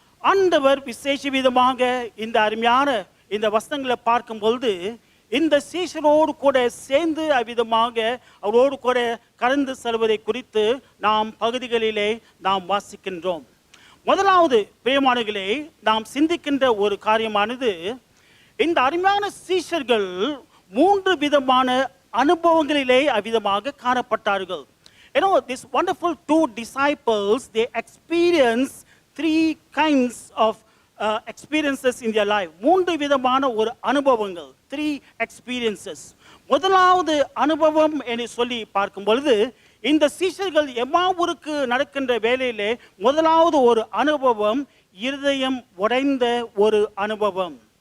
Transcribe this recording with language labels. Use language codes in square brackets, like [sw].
[ta] ஆண்டவர் விசேஷ விதமாக இந்த அருமையான இந்த வசனங்களை பார்க்கும் பொழுது இந்த சீஷரோடு கூட சேர்ந்து அவ்விதமாக அவரோடு கூட கடந்து செல்வதை குறித்து நாம் பகுதிகளிலே நாம் வாசிக்கின்றோம். முதலாவது பிரியமானங்களே, நாம் சிந்திக்கின்ற ஒரு காரியமானது இந்த அருமையான சீஷர்கள் 3 விதமான அனுபவங்களிலே அவ்விதமாக காணப்பட்டார்கள். [en] You know, these wonderful 2 disciples, they experienced 3 kinds of experiences in their life. [ta] 3 விதமான ஒரு அனுபவங்கள், [en] 3 experiences. [ta] முதலாவது அனுபவம் என்று சொல்லி பார்க்கும் பொழுது இந்த சீஷர்கள் எம்மாவூருக்கு நடக்கின்ற வேளையிலே முதலாவது ஒரு அனுபவம் இருதயம் உடைந்த ஒரு அனுபவம்.